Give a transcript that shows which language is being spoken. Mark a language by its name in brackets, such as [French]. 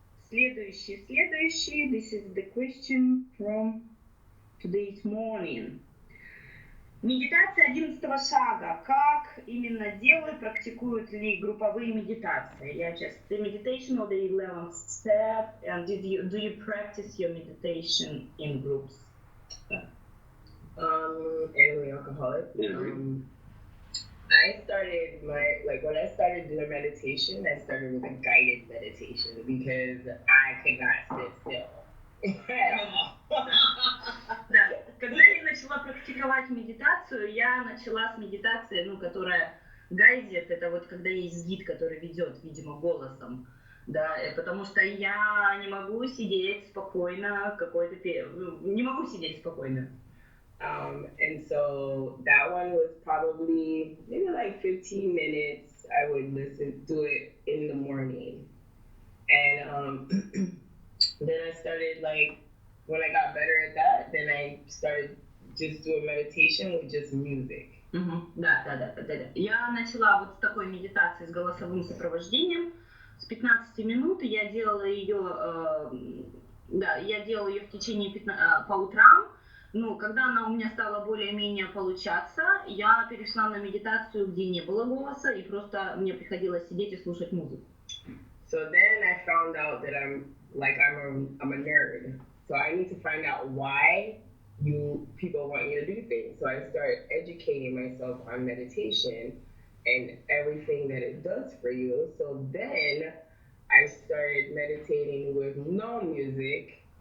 [English] This is the question from today's morning. [Russian] Медитация 11-го шага. Как именно практикуют ли групповые медитации? [English] The meditation of the 11th step, and do you practice your meditation in groups? Anyway, alcoholic. I started when I started doing meditation, I started with a guided meditation because I could not sit still at all. [Russian] Да. Когда я начала практиковать медитацию, я начала с медитации, которая гайдит, это вот когда есть гид, который ведет, видимо, голосом, да, потому что я не могу сидеть спокойно, не могу сидеть спокойно. [English] And so that one was probably maybe like 15 minutes. I would do it in the morning. And then I started when I got better at that, then I started just doing meditation with just music. [Russian] Да. Я начала вот с такой медитации с голосовым сопровождением с 15 минут, и я делала ее в течение по утрам. Когда она у меня стала более-менее получаться, я перешла на медитацию, где не было голоса, и просто мне приходилось сидеть и слушать музыку. [English] So then I found out that I'm a nerd. So I need to find out why people want you to do things. So I started educating myself on meditation and everything that it does for you. So then I started meditating with no music